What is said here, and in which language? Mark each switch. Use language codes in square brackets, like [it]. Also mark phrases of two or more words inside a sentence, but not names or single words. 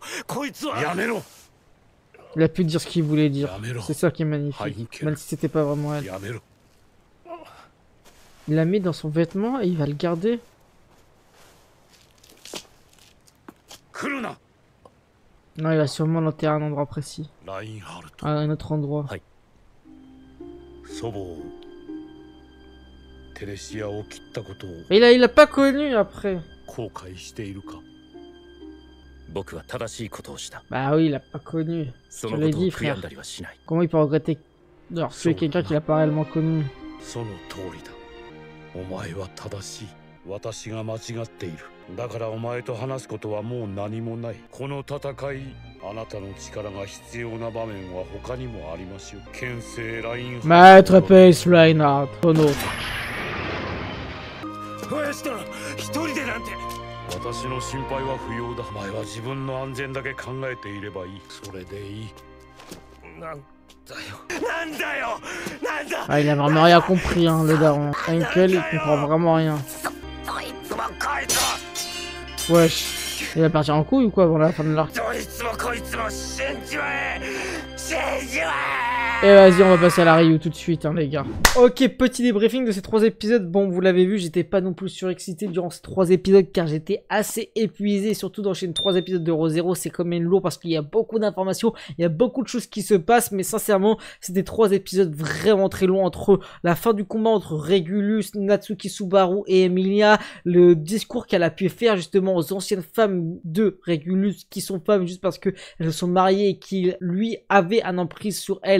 [ja] こいつは。やめろ。 [fr] Il a pu dire ce qu'il voulait dire. [ja] Yamero. [fr] C'est ça qui est magnifique. Même si c'était pas vraiment elle. [ja] やめろ。 [fr] Il l'a mis dans son vêtement et il va le garder. [ja] 来るな。 [fr] Non, il va sûrement l'enterrer à un endroit précis. [ja] ラインハルト。 [fr] À un autre endroit. [ja] 祖母をテレシアを切ったことを [fr] Et il a pas connu après. [ja] 後悔しているか。僕は正しいことをした。 [fr] Bah oui, il a pas connu. [ja] そ [fr] Je [ja] の [fr] l'ai [ja] ことを [fr] dit, [ja] 悔や [fr] frère. [ja] んだりはしない。 [fr] Comment il peut regretter d'avoir tué quelqu'un qu'il a pas réellement connu? [ja] その通りだ。お前は正しい。私が間違っている。だからお前と話すことはもう何もない。この戦い、あなたの力が必要な場面は他にもありますよ。剣聖ラインハルト。 [fr] Maître Pace Reinhardt, ton autre. [ja] 林殿、一人でなんて。私の心配は不要だ。お前は自分の安全だけ考えていればいい。それでいい。なんだよ。なんだよ。なんだ。 [fr] Ah, il a vraiment rien compris, hein, le daron. Henkel, il comprend vraiment rien. [ja] どいつもこいつも。 [fr] Wesh. Il va partir en couille ou quoi avant la fin de l'arc? [ja] どいつもこいつも死んじまえ。死んじまえ。 [fr] Et vas-y, on va passer à la review tout de suite, hein, les gars. Ok, petit débriefing de ces 3 épisodes. Bon, vous l'avez vu, j'étais pas non plus surexcité durant ces 3 épisodes car j'étais assez épuisé. Surtout d'enchaîner 3 épisodes de Re:Zero, c'est quand même lourd parce qu'il y a beaucoup d'informations, il y a beaucoup de choses qui se passent. Mais sincèrement, c'était 3 épisodes vraiment très longs entre la fin du combat entre Regulus, Natsuki Subaru et Emilia, le discours qu'elle a pu faire justement aux anciennes femmes de Regulus qui sont femmes juste parce qu'elles sont mariées et qu'il lui avait un emprise sur elles.